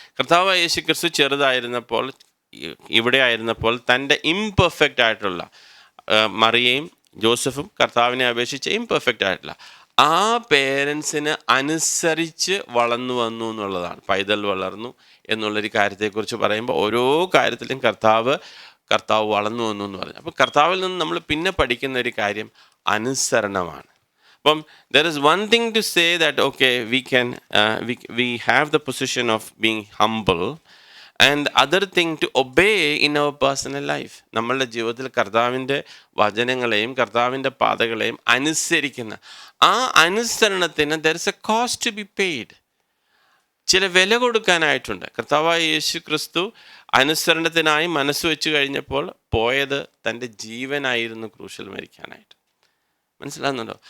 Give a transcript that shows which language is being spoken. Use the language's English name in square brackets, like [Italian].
[Malayalam] കർത്താവ് യേശു ക്രിസ്തു ചെറുതായിരുന്നപ്പോൾ, ഇവിടെ ആയിരുന്നപ്പോൾ തൻ്റെ ഇംപെർഫെക്റ്റ് ആയിട്ടുള്ള മറിയയും ജോസഫും കർത്താവിനെ അപേക്ഷിച്ച് ഇംപെർഫെക്റ്റ് ആയിട്ടുള്ള ആ പേരൻസിന് അനുസരിച്ച് വളർന്നു വന്നു എന്നുള്ളതാണ്. പൈതൽ വളർന്നു എന്നുള്ളൊരു കാര്യത്തെക്കുറിച്ച് പറയുമ്പോൾ ഓരോ കാര്യത്തിലും കർത്താവ് വളർന്നു വന്നു എന്ന് പറഞ്ഞു. അപ്പോൾ കർത്താവിൽ നിന്ന് നമ്മൾ പിന്നെ പഠിക്കുന്ന ഒരു കാര്യം അനുസരണമാണ്. [English] അപ്പം there is one thing to say that okay we have the position of being humble and other thing to obey in our personal life. [Malayalam] നമ്മളുടെ ജീവിതത്തിൽ കർത്താവിൻ്റെ വചനങ്ങളെയും കർത്താവിൻ്റെ പാതകളെയും അനുസരിക്കുന്ന ആ അനുസരണത്തിന് [English] there is a cost to be paid. [Malayalam] ചില വില കൊടുക്കാനായിട്ടുണ്ട്. കർത്താവായ യേശു ക്രിസ്തു അനുസരണത്തിനായി മനസ്സ് വെച്ച് കഴിഞ്ഞപ്പോൾ പോയത് തൻ്റെ ജീവനായിരുന്നു ക്രൂശിൽ മരിക്കാനായിട്ട്. മനസ്സിലാകുന്നുണ്ടോ?